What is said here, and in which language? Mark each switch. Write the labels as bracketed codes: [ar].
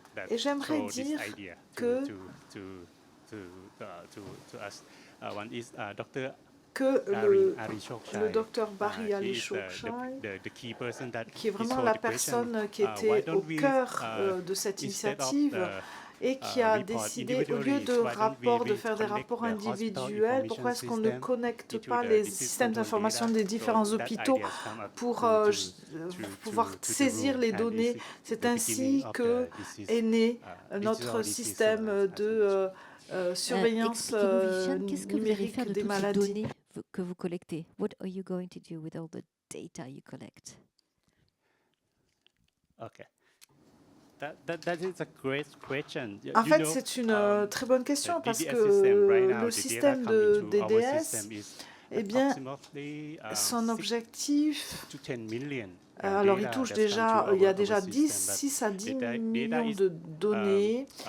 [fr] Et j'aimerais dire que le docteur Barry Ali Shokshai, qui est vraiment la personne qui était au cœur de cette initiative, et qui a décidé, au lieu de faire des rapports individuels, pourquoi est-ce qu'on ne connecte pas les systèmes d'information des différents hôpitaux pour pouvoir saisir les données. C'est ainsi qu'est né notre système de surveillance numérique des maladies. Que vous collectez. [en] What are you going to do with all the data you collect? Okay. That is a great question. [fr] En fait, c'est une très bonne question parce que le système de DDS, eh bien, son objectif, alors il touche déjà, il y a déjà 6 à 10 millions de données.